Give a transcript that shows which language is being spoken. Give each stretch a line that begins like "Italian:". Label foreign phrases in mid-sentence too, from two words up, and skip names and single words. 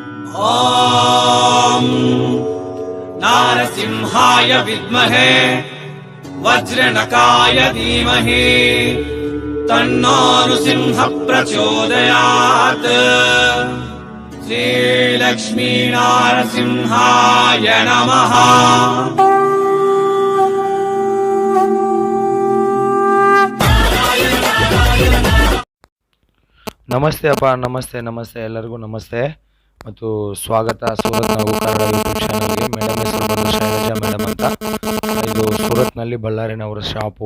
Sanskrit: ॐ नारसिंहाय विद्महे वज्रनकाय धीमहि तन्नो नृसिंहः प्रचोदयात्। श्रीलक्ष्मी नारसिंहाय नमः।
Kannada: ನಮಸ್ತೆ ಅಪ್ಪ, ನಮಸ್ತೆ ಎಲ್ಲರಿಗೂ ನಮಸ್ತೆ ಮತ್ತು ಸ್ವಾಗತ ಸೂರತ್ ನಾವು ಕನ್ನಡ ಯೂಟ್ಯೂಬ್ ಚಾನಲ್ಗೆ. ಮೇಡಮ್ ಹೆಸರು ಬಂದು ಶೈಲಜಾ ಮೇಡಮ್ ಅಂತ. ಇದು ಸೂರತ್ನಲ್ಲಿ ಬಳ್ಳಾರಿನವರ ಶಾಪು.